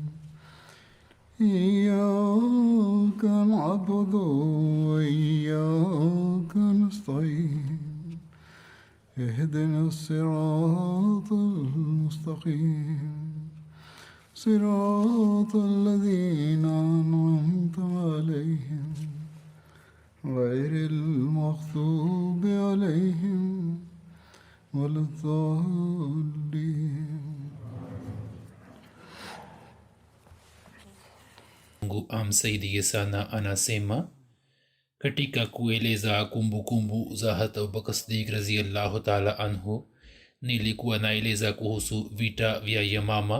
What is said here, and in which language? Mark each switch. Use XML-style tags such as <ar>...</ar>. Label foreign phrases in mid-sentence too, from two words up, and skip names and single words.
<ar>إياك نعبد وإياك نستعين اهدنا الصراط المستقيم صراط الذين أنعمت عليهم غير المغضوب عليهم ولا الضالين.</ar> <sw>Mungu amsaidie sana. Anasema katika kueleza kumbukumbu za Hazrat Abubakar Siddiq</sw> <ar>رضي الله تعالى عنه,</ar> <sw>nilikuwa naeleza kuhusu vita vya Yamama.</sw>